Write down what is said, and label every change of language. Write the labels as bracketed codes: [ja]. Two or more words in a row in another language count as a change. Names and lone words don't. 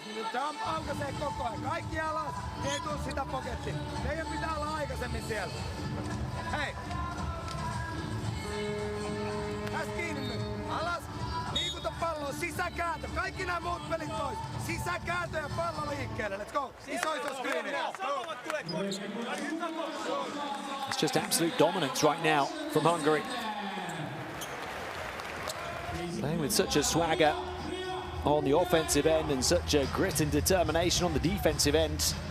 [fi] Nyt se aukaisee koko ajan. Kaikki alas. Niin ei tuu sitä pokettiin. Teidän pitää olla aikaisemmin siellä. Hei. Tästä kiinni nyt. Alas. Liikuta palloa. Sisäkääntö. Kaikki nämä muut pelit pois. Sisäkääntö ja pallo liikkeelle. [en] Let's go. Iso screen. It's just absolute dominance right now from Hungary. Playing with such a swagger on the offensive end and such a grit and determination on the defensive end.